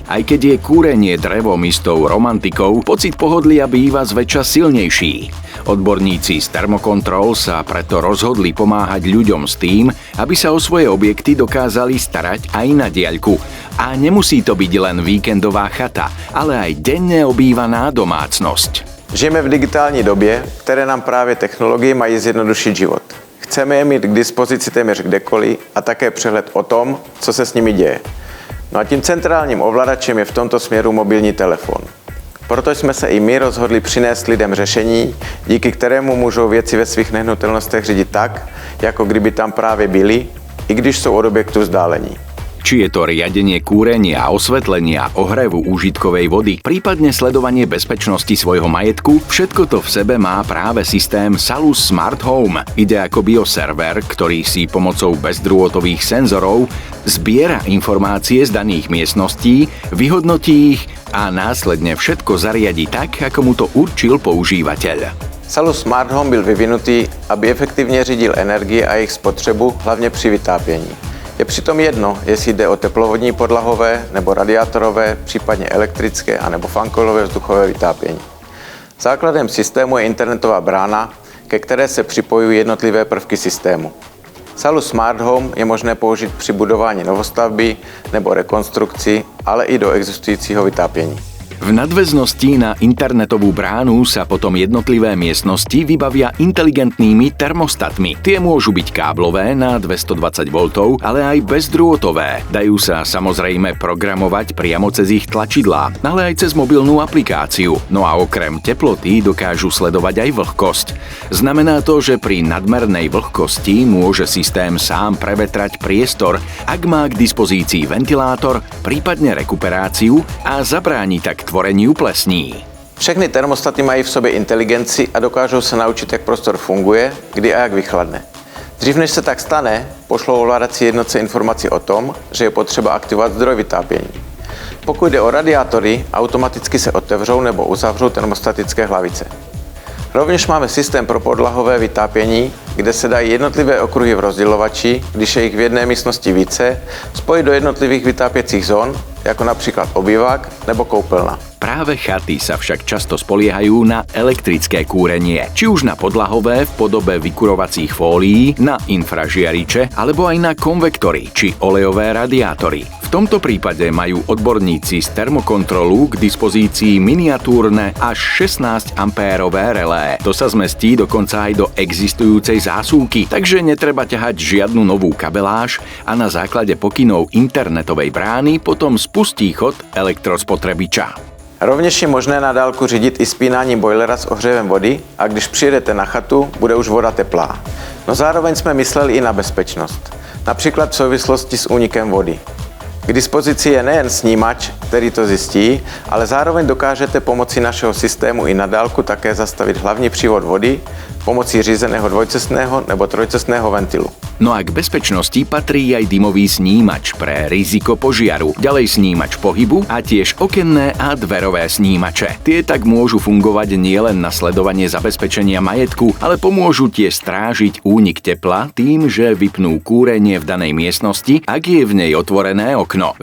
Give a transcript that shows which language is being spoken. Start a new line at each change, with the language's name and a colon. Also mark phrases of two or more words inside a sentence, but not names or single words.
Slovak: Aj keď je kúrenie drevom istou romantikou, pocit pohodlia býva zväčša silnejší. Odborníci z Thermocontrol sa preto rozhodli pomáhať ľuďom s tým, aby sa o svoje objekty dokázali starať aj na diaľku. A nemusí to byť len víkendová chata, ale aj denne obývaná domácnosť.
Czech: Žijeme v digitální době, které nám právě technologie mají zjednodušit život. Chceme je mít k dispozici téměř kdekoliv a také přehled o tom, co se s nimi děje. No a tím centrálním ovladačem je v tomto směru mobilní telefon. Proto jsme se i my rozhodli přinést lidem řešení, díky kterému můžou věci ve svých nehnutelnostech řídit tak, jako kdyby tam právě byli, i když jsou od objektu vzdálení.
Slovak: Či je to riadenie kúrenia, osvetlenia, ohrevu úžitkovej vody, prípadne sledovanie bezpečnosti svojho majetku, všetko to v sebe má práve systém Salus Smart Home. Ide akoby o server, ktorý si pomocou bezdrôtových senzorov zbiera informácie z daných miestností, vyhodnotí ich a následne všetko zariadi tak, ako mu to určil používateľ.
Czech: Salus Smart Home byl vyvinutý, aby efektivně řídil energii a jejich spotřebu, hlavně při vytápění. Je přitom jedno, jestli jde o teplovodní podlahové nebo radiátorové, případně elektrické anebo fankoilové vzduchové vytápění. Základem systému je internetová brána, ke které se připojují jednotlivé prvky systému. Salus Smart Home je možné použít při budování novostavby nebo rekonstrukci, ale i do existujícího vytápění.
Slovak: V nadväznosti na internetovú bránu sa potom jednotlivé miestnosti vybavia inteligentnými termostatmi. Tie môžu byť káblové na 220 V, ale aj bezdrôtové. Dajú sa samozrejme programovať priamo cez ich tlačidlá, ale aj cez mobilnú aplikáciu. No a okrem teploty dokážu sledovať aj vlhkosť. Znamená to, že pri nadmernej vlhkosti môže systém sám prevetrať priestor, ak má k dispozícii ventilátor, prípadne rekuperáciu a zabráni tak tvoreniu plesní.
Czech: Všechny termostaty mají v sobě inteligenci a dokážou se naučit, jak prostor funguje, kdy a jak vychladne. Dřív než se tak stane, pošlou ovládací jednotce informaci o tom, že je potřeba aktivovat zdroj vytápění. Pokud jde o radiátory, automaticky se otevřou nebo uzavřou termostatické hlavice. Rovněž máme systém pro podlahové vytápění, kde se dají jednotlivé okruhy v rozdělovači, když je jich v jedné místnosti více, spojit do jednotlivých vytápěcích zón, jako například obývák nebo koupelna.
Slovak: Práve chaty sa však často spoliehajú na elektrické kúrenie, či už na podlahové v podobe vykurovacích fólií, na infražiariče alebo aj na konvektory či olejové radiátory. V tomto prípade majú odborníci z Thermocontrolu k dispozícii miniatúrne až 16 ampérové relé. To sa zmestí dokonca aj do existujúcej zásuvky, takže netreba ťahať žiadnu novú kabeláž a na základe pokynov internetovej brány potom spustí chod elektrospotrebiča.
Czech: Rovněž je možné na dálku řídit i spínáním bojlera s ohřevem vody a když přijedete na chatu, bude už voda teplá. No zároveň jsme mysleli i na bezpečnost, například v souvislosti s únikem vody. K dispozici je nejen snímač, který to zjistí, ale zároveň dokážete pomocí našeho systému i na dálku také zastavit hlavní přívod vody pomocí řízeného dvojcestného nebo trojcestného ventilu.
Slovak: No a k bezpečnosti patrí aj dymový snímač pre riziko požiaru, ďalej snímač pohybu a tiež okenné a dverové snímače. Tie tak môžu fungovať nielen na sledovanie zabezpečenia majetku, ale pomôžu tiež strážiť únik tepla tým, že vypnú kúrenie v danej miestnosti, ak je v nej otvorené okno.